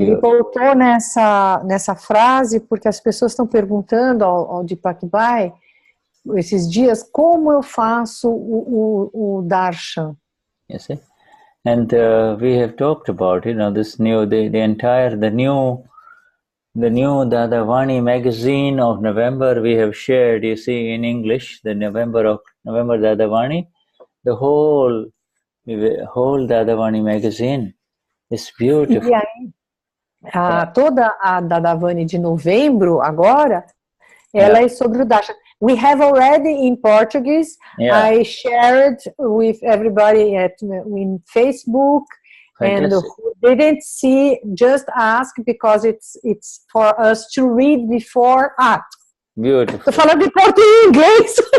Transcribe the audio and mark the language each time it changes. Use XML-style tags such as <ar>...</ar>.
<pt>Ele voltou nessa frase porque as pessoas estão perguntando ao Deepakbhai esses dias como eu faço o darshan.</pt> <en>You see? And we have talked about, this new, the new Dadavani magazine of November we have shared, you see, in English, the November Dadavani, the whole Dadavani magazine is beautiful.</en> <pt>E aí, toda a Dadavani de novembro, agora, ela é sobre o Darshan.</pt> <en>We have already in Portuguese. Yeah. I shared with everybody in Facebook. Fantastic. And who didn't see, just ask, because it's for us to read before. Beautiful.</en> <pt>Tô falando em inglês.</pt>